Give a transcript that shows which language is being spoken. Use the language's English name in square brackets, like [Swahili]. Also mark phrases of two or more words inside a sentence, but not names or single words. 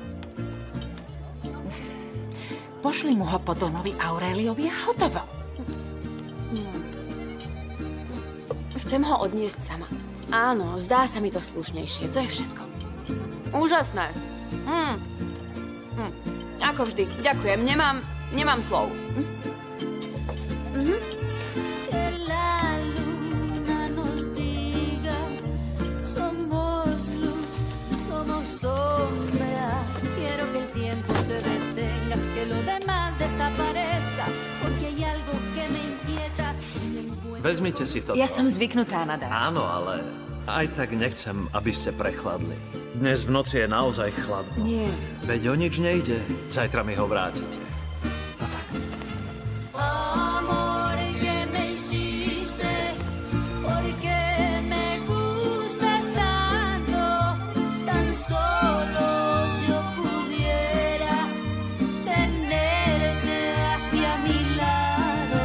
[Slovak] Pošli mu ho po Donovi Aureliovi a hotovo. Chcem ho odniesť sama. Áno, zdá sa mi to slušnejšie. To je všetko. Úžasné. Ako vždy. Ďakujem. Nemám slov. [Spanish] Quiero que el tiempo se detenga, que lo demás desaparezca, porque hay algo que me inquieta. [Slovak] Vezmite si to. Ja som zvyknutá na dážď. Áno, ale aj tak nechcem, aby ste prechladli. Dnes v noci je naozaj chladno. Nie. Veď o nič nejde. Zajtra mi ho vrátite. [Spanish] Amor que me hiciste, porque me gustas tanto, tan solo yo pudiera tenerte aquí a mi lado.